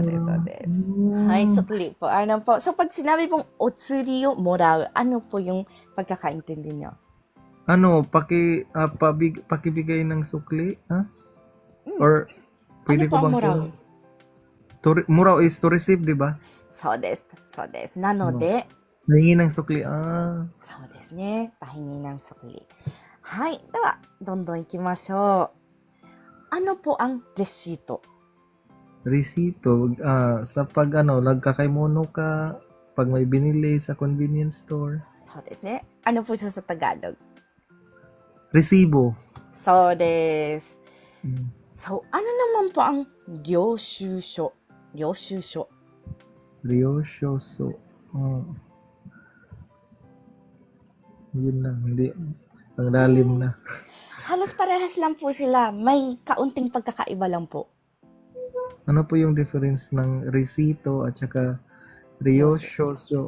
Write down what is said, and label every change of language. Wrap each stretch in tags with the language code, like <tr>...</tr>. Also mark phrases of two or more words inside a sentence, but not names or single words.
<tl>Hay, sukli po. Ano po? So, pag sinabi pong otsuri o moraw, ano po yung pagkakaintindi nyo? Pakibigay ng sukli? Or, pwede ko bang moraw?</tl> <en>Moraw is to receive, di ba?</en> <ja>そうです。なので,</ja> <tl>pahingi ng sukli.</tl> <ja>そうですね。</ja> <tl>pahingi ng sukli.</tl> <ja>はい。では、どんどん行きましょう。</ja> <tl>Ano po ang resito? Resito, sa pag nagkakaymono ka, pag may binili sa convenience store.</tl> <ja>そうですね。</ja> <tl>Ano po siya sa Tagalog? Resibo. そうです。So, ano naman po ang 領収書?</tl> <ja>領収書. 領収書.</ja> <tl>Yun lang, hindi. Ang lalim na. Halos parehas lang po sila. May kaunting pagkakaiba lang po. Ano po yung difference ng resito at saka ryoshoso?</tl>